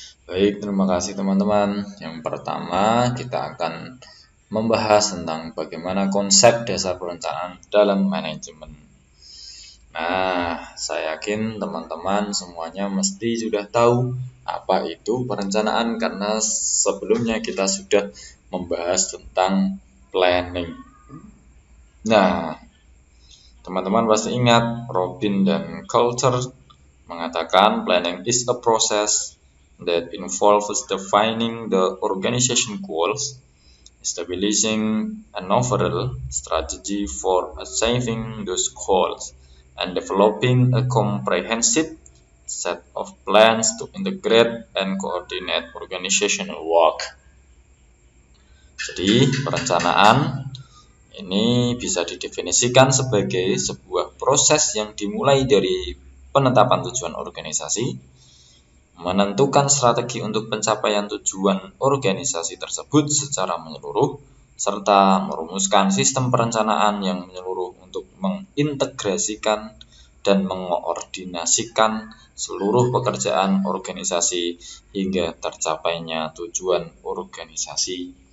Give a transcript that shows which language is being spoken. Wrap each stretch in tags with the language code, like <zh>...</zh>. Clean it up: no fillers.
<id>Baik, terima kasih teman-teman. Yang pertama kita akan membahas tentang bagaimana konsep dasar perencanaan dalam manajemen. Nah, saya yakin teman-teman semuanya mesti sudah tahu apa itu perencanaan karena sebelumnya kita sudah membahas tentang planning. Nah, teman-teman pasti ingat Robin dan Coulter mengatakan</id> <en>planning is a process that involves defining the organization goals, establishing an overall strategy for achieving those goals, and developing a comprehensive set of plans to integrate and coordinate organizational work.</en> <id>Jadi, perencanaan ini bisa didefinisikan sebagai sebuah proses yang dimulai dari penetapan tujuan organisasi, menentukan strategi untuk pencapaian tujuan organisasi tersebut secara menyeluruh, serta merumuskan sistem perencanaan yang menyeluruh untuk mengintegrasikan dan mengoordinasikan seluruh pekerjaan organisasi hingga tercapainya tujuan organisasi.</id>